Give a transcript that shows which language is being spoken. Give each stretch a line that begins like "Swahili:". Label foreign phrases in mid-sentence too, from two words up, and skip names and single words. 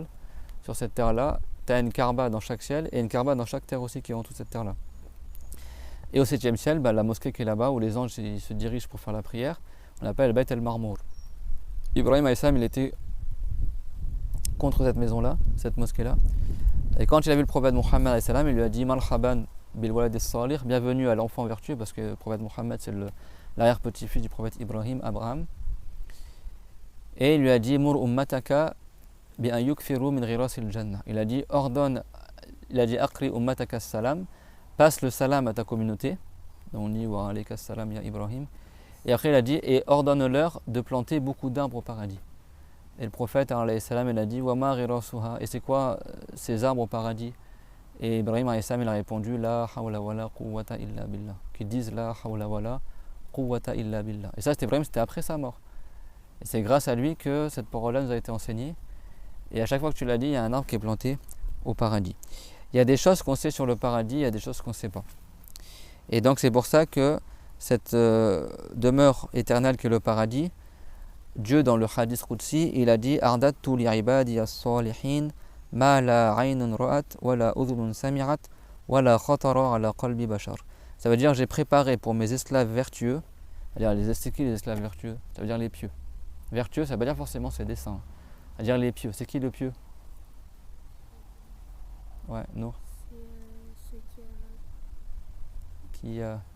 French: Sur cette terre-là, tu as une Kaaba dans chaque ciel et une Kaaba dans chaque terre aussi qui est en toute cette terre-là. Et au 7e ciel, la mosquée qui est là-bas, où les anges se dirigent pour faire la prière, on l'appelle Bayt al-Marmour. Ibrahim
Arabic: عليه السلام,
French: il était contre cette maison-là, cette mosquée-là. Et quand il a vu le prophète Mohammed
Arabic: عليه السلام,
French: il lui a dit
Arabic: مرحبا بالولد الصالح,
French: bienvenue à l'enfant vertueux, parce que le prophète Mohammed c'est l'arrière-petit-fils du prophète Ibrahim, Abraham. Et il lui a dit
Arabic: مر أمتك بأن يكفروا من غراس الجنة.
French: Il a dit
Arabic: أقرئ أمتك السلام,
French: passe le salam à ta communauté. Donc on dit
Arabic: وعليك السلام يا إبراهيم.
French: Et après il a dit et ordonne-leur de planter beaucoup d'arbres au paradis. Et le prophète
Arabic: عليه السلام
French: il a dit
Arabic: وما غراسها,
French: et c'est quoi ces arbres au paradis? Et Ibrahim
Arabic: عليه السلام
French: il a répondu
Arabic: لا حول ولا قوة إلا بالله,
French: qui disent
Arabic: لا حول ولا قوة إلا بالله.
French: Et ça c'était après sa mort. Et c'est grâce à lui que cette parole-là nous a été enseignée. Et à chaque fois que tu l'as dit, il y a un arbre qui est planté au paradis. Il y a des choses qu'on sait sur le paradis, il y a des choses qu'on ne sait pas. Et donc c'est pour ça que cette demeure éternelle que le paradis, Dieu dans le
Arabic: حديث قدسي,
French: il a dit
Arabic: أعددت لعبادي الصالحين ما لا عين رأت ولا أذن سمعت ولا خطر على قلب بشر.
French: Ça veut dire j'ai préparé pour mes esclaves vertueux, c'est-à-dire c'est qui les esclaves vertueux? Ça veut dire les pieux. Vertueux, ça veut pas dire forcément ses desseins. C'est-à-dire les pieux. C'est qui le pieux? Ouais, non. C'est ceux Qui